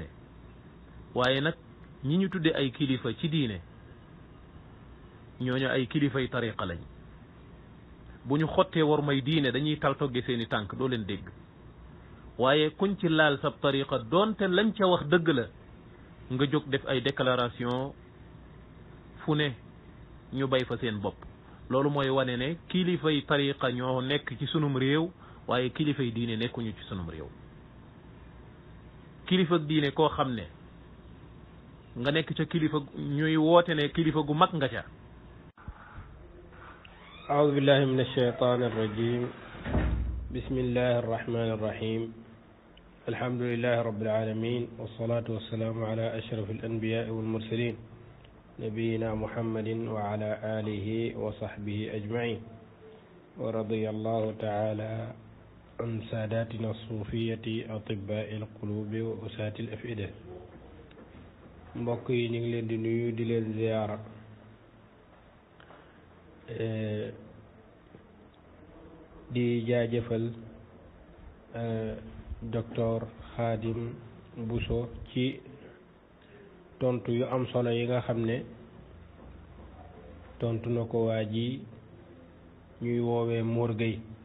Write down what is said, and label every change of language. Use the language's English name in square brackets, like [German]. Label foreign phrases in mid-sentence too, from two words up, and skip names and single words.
[Wolof] waaye nag ñi ñu tudde ay kilifa ci diine ñooñu ay kilifay tariqa lañ bu ñu xottee war may diine dañuy tal togge seeni tànk doo leen dégg waaye kuñ ci laal sab tariqa doonte lañ ca wax dëgg la nga jóg def ay déclaration fu ne ñu bay fa seen bopp. loolu mooy wane ne kilifay tariqa ñoo nekk ci sunum réew waaye kilifay diine nekkuñu ci sunum réew. kilifa diine koo xam ne nga nekk ca kilifa ñuy woote ne kilifa gu mag nga ca. [Arabic] أعوذ بالله من الشيطان الرجيم بسم الله الرحمن الرحيم الحمد لله رب العالمين والصلاة والسلام على أشرف الأنبياء والمرسلين نبينا محمد وعلى آله وصحبه أجمعين ورضي الله تعالى عن ساداتنا الصوفية أطباء القلوب وأساة الأفئدة [Wolof] mbokk yi ñu ngi leen di nuyu di leen ziyaara di jaajëfal docteur Khadim Bousso ci tontu yu am solo yi nga xam ne tontu na ko waa ji ñuy woowee Mor Gueye